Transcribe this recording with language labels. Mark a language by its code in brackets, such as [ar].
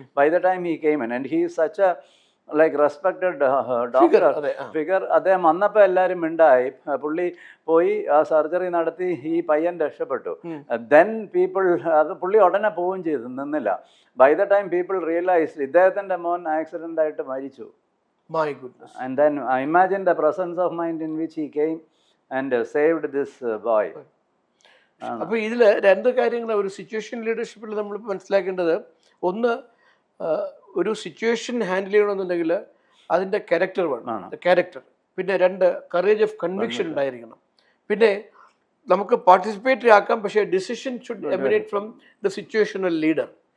[en] By the time he came in and he is such a like respected doctor figure. [ml] അദ്ദേഹം വന്നപ്പോൾ എല്ലാവരും മിണ്ടായി. പുള്ളി പോയി ആ സർജറി നടത്തി, ഈ പയ്യൻ രക്ഷപ്പെട്ടു. [en] then people, [ml] അത് പുള്ളി ഉടനെ പോവുകയും ചെയ്തു, നിന്നില്ല. [en] by the time people realised [ml] ഇദ്ദേഹത്തിൻ്റെ മോൻ ആക്സിഡൻ്റ് ആയിട്ട് മരിച്ചു. [en] My goodness. And then imagine the presence of mind in which he came and saved this boy. [ml] അപ്പോൾ ഇതിൽ രണ്ട് കാര്യങ്ങൾ ഒരു സിറ്റുവേഷൻ ലീഡർഷിപ്പിൽ നമ്മൾ മനസ്സിലാക്കേണ്ടത്, ഒന്ന് ഒരു സിറ്റുവേഷൻ ഹാൻഡിൽ ചെയ്യണമെന്നുണ്ടെങ്കിൽ അതിൻ്റെ ക്യാരക്ടർ വേണം, ക്യാരക്ടർ. പിന്നെ രണ്ട്, [en] courage of conviction [ml] ഉണ്ടായിരിക്കണം. പിന്നെ നമുക്ക് പാർട്ടിസിപ്പേറ്ററി ആക്കാം, പക്ഷേ [en] Decision should emanate from the situational leader.